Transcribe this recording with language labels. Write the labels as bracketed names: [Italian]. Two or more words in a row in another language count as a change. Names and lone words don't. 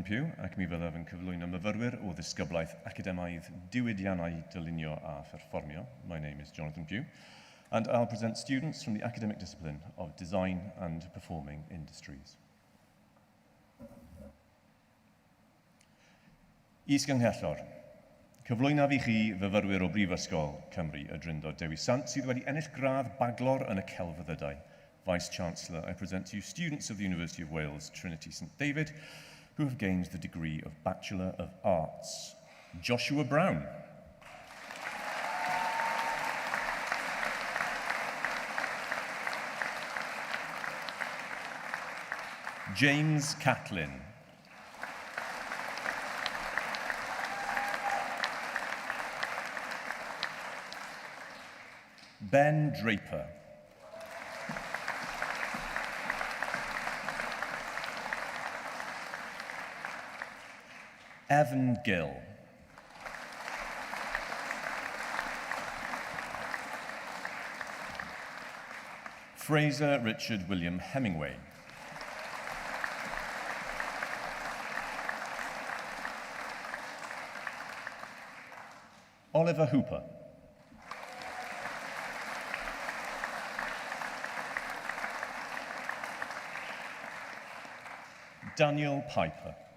[Welsh] Pugh ac mi fyddaf yn cyflwyno myfyrwyr o ddisgyblaeth academaidd diwydiannau dylunio a pherfformio. [English] My name is Jonathan Pugh, and I'll present students from the academic discipline of Design and Performing Industries. [Welsh] Is-gynghellor. Cyflwyna fi chi fyfyrwyr o Brifysgol Cymru y Drindod Dewi Sant sydd wedi ennill gradd baglor yn y celfyddydau. [English] Vice-Chancellor, I present to you students of the University of Wales, Trinity St David, who have gained the degree of Bachelor of Arts. Joshua Brown. James Catlin. Ben Draper. Evan Gill. Fraser Richard William Hemingway. Oliver Hooper. Daniel Piper.